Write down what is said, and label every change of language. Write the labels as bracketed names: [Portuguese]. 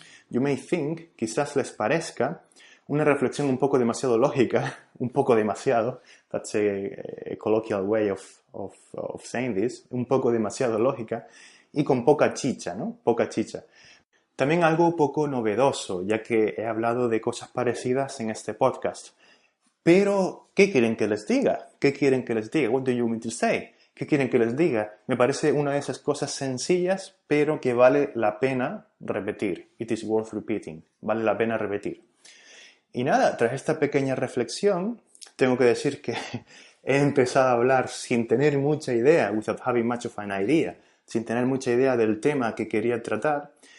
[English] You may think, [Spanish] quizás les parezca una reflexión un poco demasiado lógica, un poco demasiado, [English] that's a colloquial way of saying this, [Spanish] un poco demasiado lógica y con poca chicha, ¿no? Poca chicha. También algo poco novedoso, ya que he hablado de cosas parecidas en este podcast. Pero, ¿qué quieren que les diga? [English] What do you want me to say? [Spanish] ¿Qué quieren que les diga? Me parece una de esas cosas sencillas, pero que vale la pena repetir. [English] It is worth repeating. [Spanish] Vale la pena repetir. Y nada, tras esta pequeña reflexión, tengo que decir que he empezado a hablar sin tener mucha idea, [English] without having much of an idea, [Spanish] sin tener mucha idea del tema que quería tratar.